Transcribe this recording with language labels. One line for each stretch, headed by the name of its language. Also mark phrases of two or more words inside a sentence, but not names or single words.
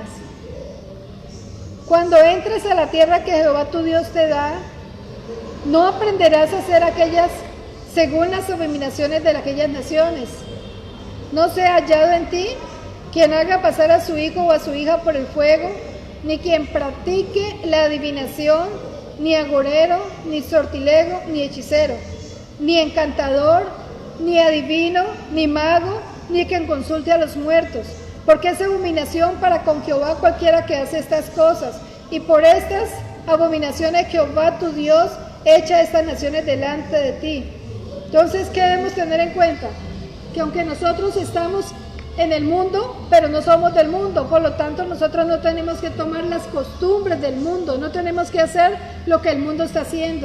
Spanish: Cuando entres a la tierra que Jehová tu Dios te da, no aprenderás a hacer aquellas según las abominaciones de aquellas naciones. No sea hallado en ti quien haga pasar a su hijo o a su hija por el fuego, ni quien practique la adivinación, ni agorero, ni sortilego, ni hechicero, ni encantador, ni adivino, ni mago, ni quien consulte a los muertos, porque es abominación para con Jehová cualquiera que hace estas cosas, y por estas abominaciones Jehová tu Dios echa estas naciones delante de ti. Entonces, ¿qué debemos tener en cuenta? Que aunque nosotros estamos en el mundo, pero no somos del mundo, por lo tanto nosotros no tenemos que tomar las costumbres del mundo, no tenemos que hacer lo que el mundo está haciendo.